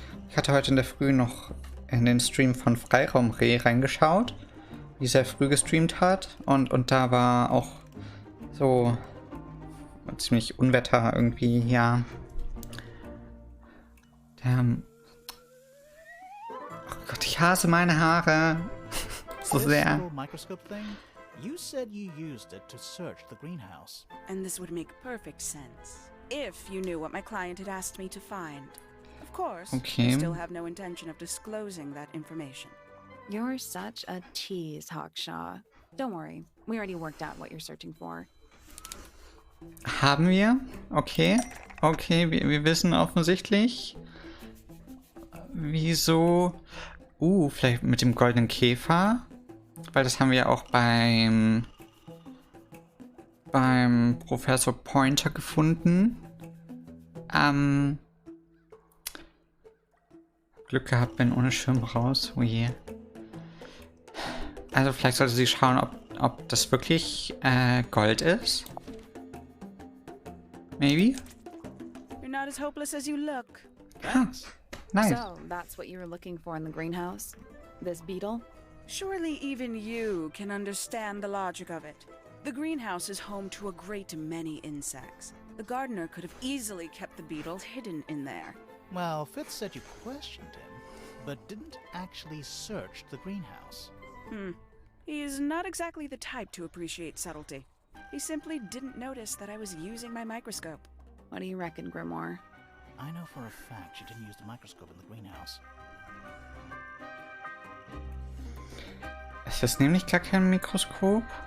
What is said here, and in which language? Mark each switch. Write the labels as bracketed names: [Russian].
[German] Ich hatte heute in der Früh noch in den Stream von Freiraumreh reingeschaut, wie sehr früh gestreamt hat. Und da war auch so ziemlich Unwetter irgendwie, ja. Oh Gott, ich hasse meine Haare. So sehr. [English] You said you used it to search the greenhouse. And this would make perfect sense if you knew what my client had asked me to find. Of course, Okay. I still have no intention of disclosing that information. You're such a tease, Hawkshaw. Don't worry, we already worked out what you're searching for. [German] Haben wir? Okay. Okay, wir wissen offensichtlich. Wieso? Vielleicht mit dem goldenen Käfer. Weil das haben wir ja auch beim Professor Pointer gefunden. Glück gehabt, bin ohne Schirm raus. Oh je. Also vielleicht sollte sie schauen, ob das wirklich Gold ist. [English] Maybe? You're not as hopeless as you look. Thanks. Nice. So, that's what you were looking for in the greenhouse? This beetle? Surely even you can understand the logic of it. The greenhouse is home to a great many insects. The gardener could have easily kept the beetle hidden in there. Well, Fitz said you questioned him, but didn't actually search the greenhouse. He's not exactly the type to appreciate subtlety. He simply didn't notice that I was using my microscope. What do you reckon, Grimoire? I know for a fact she didn't use the microscope in the greenhouse. [German] Es ist nämlich gar kein Mikroskop.